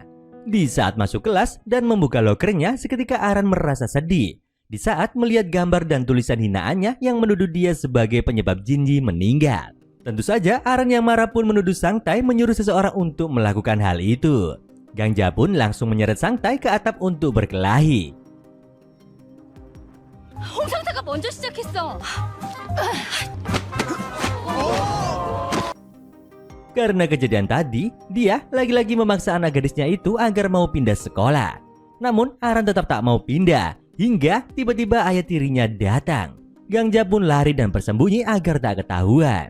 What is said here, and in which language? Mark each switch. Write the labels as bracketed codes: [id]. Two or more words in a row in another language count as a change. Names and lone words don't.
[id] Di saat masuk kelas dan membuka lokernya, seketika Aran merasa sedih di saat melihat gambar dan tulisan hinaannya yang menuduh dia sebagai penyebab Jinji meninggal. Tentu saja Aran yang marah pun menuduh Sang Tai menyuruh seseorang untuk melakukan hal itu. Gangja pun langsung menyeret Sang Tai ke atap untuk berkelahi. [ko] 홍상태가 먼저 시작했어. [id] Karena kejadian tadi, dia lagi-lagi memaksa anak gadisnya itu agar mau pindah sekolah. Namun Aran tetap tak mau pindah, hingga tiba-tiba ayah tirinya datang. Gangja pun lari dan bersembunyi agar tak ketahuan.